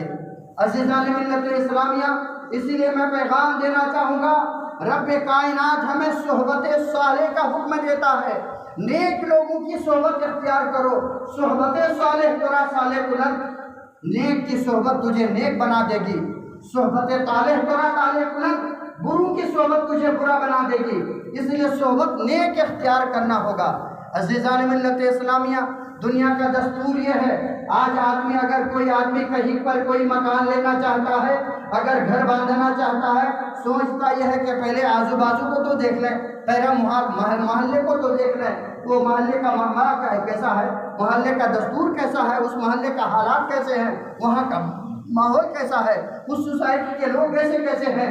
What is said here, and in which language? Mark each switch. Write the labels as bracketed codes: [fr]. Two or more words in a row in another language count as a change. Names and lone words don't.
[ur] عزیزان ملت اسلامیہ، اسی لیے میں پیغام دینا چاہوں گا، رب کائنات ہمیں صحبت صالح کا حکم دیتا ہے، نیک لوگوں کی صحبت اختیار کرو، [fa] صحبت صالح ترا صالح کنت، [ur] نیک کی صحبت تجھے نیک بنا دے گی، [fa] صحبت طالح ترا طالح کنت، [ur] بروں کی صحبت تجھے برا بنا دے گی۔ اس لیے صحبت نیک اختیار کرنا ہوگا۔ عزیزان ملت اسلامیہ، دنیا کا دستور یہ ہے، آج اگر کوئی آدمی کہیں پر کوئی مکان لینا چاہتا ہے، اگر گھر باندھنا چاہتا ہے، سوچتا یہ ہے کہ پہلے آزو بازو کو تو دیکھ لیں، پہلے محلے کو تو دیکھ لیں، وہ محلے کا معاملہ کیسا ہے، محلے کا دستور کیسا ہے، اس محلے کا حالات کیسے ہیں، وہاں کا ماحول کیسا ہے، اس سوسائٹی کے لوگ کیسے کیسے ہیں۔